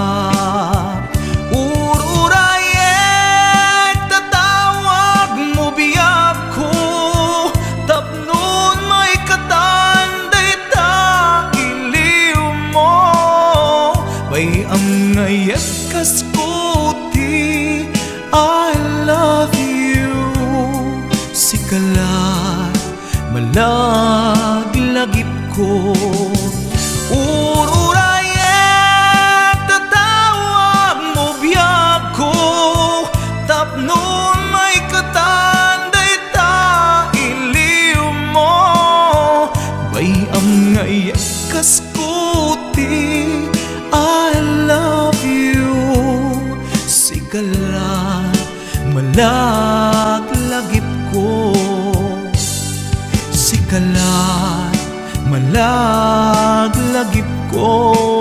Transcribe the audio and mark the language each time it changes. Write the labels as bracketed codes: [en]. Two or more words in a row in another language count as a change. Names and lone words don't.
[ilo] Ururayet tatawag mo biyag ko, tapnon may katanday ta iliw mo. Pay am ngayet kaskuti [en] I love you. [ilo] Sikalat malaglagip ko. Ururayet tatawag mo biyag ko, tapnon may katanday ta iliw mo. Bay am ngayet kaskuti [en] I love you. [ilo] Sikalat malaglagip ko. Sikalat malaglagip ko.